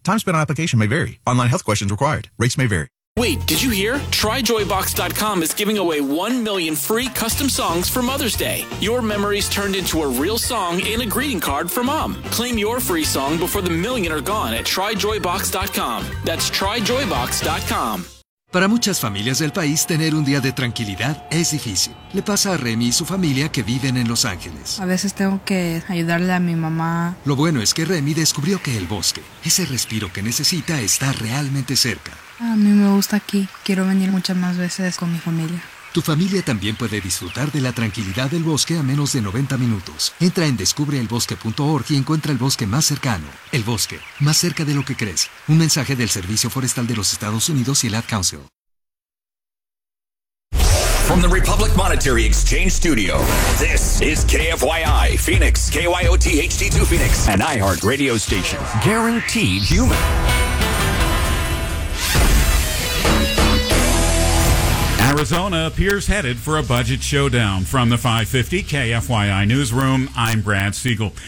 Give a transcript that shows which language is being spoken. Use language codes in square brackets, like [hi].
[en] Time spent on application may vary. Online health questions required. Rates may vary. Wait, did you hear? TryJoybox.com is giving away 1 million free custom songs for Mother's Day. Your memories turned into a real song and a greeting card for mom. Claim your free song before the million are gone at TryJoybox.com. That's TryJoybox.com. [es] Para muchas familias del país, tener un día de tranquilidad es difícil. Le pasa a Remy y su familia que viven en Los Ángeles. A veces tengo que ayudarle a mi mamá. Lo bueno es que Remy descubrió que el bosque, ese respiro que necesita, está realmente cerca. A mí me gusta aquí. Quiero venir muchas más veces con mi familia. Tu familia también puede disfrutar de la tranquilidad del bosque a menos de 90 minutos. Entra en descubreelbosque.org y encuentra el bosque más cercano. El bosque, más cerca de lo que crees. Un mensaje del Servicio Forestal de los Estados Unidos y el Ad Council. [en] From the Republic Monetary Exchange Studio, this is KFYI Phoenix, KYOT HD2 Phoenix, an iHeart radio station. Guaranteed human. Arizona appears headed for a budget showdown. From the 550 KFYI Newsroom, I'm Brad Siegel.